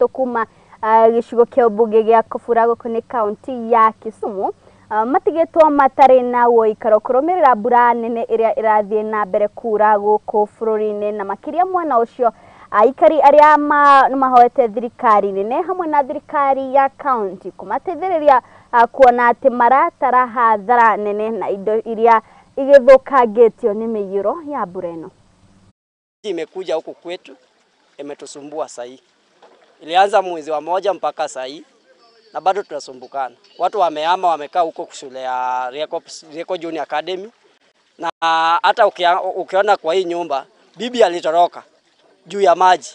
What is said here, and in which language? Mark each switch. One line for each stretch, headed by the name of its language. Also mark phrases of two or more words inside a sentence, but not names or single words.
Kikuyu: kuma gicigo kia ubunge gia Kobura guku ni county ya Kisumu matigitwo matari na woikaro kurumirira mbura nene iria irathie na mbere kura guku bururi-ini na makiria mwana ucio aikari aria mahoete thirikari nene hamwe na thirikari ya county kumateithiriria kuona ati maratara hathara nene na indo iria igithukangitio ni miyuro ya mbura ino.
Swahili: Imekuja huku kwetu imetusumbua sahi. Ilianza mwezi wa 1 mpaka sahi na bado tunasumbukana. Watu wamehama wamekaa huko shule ya Rieko Junior Academy na hata ukiona kwa hii nyumba bibi alitoroka juu ya maji.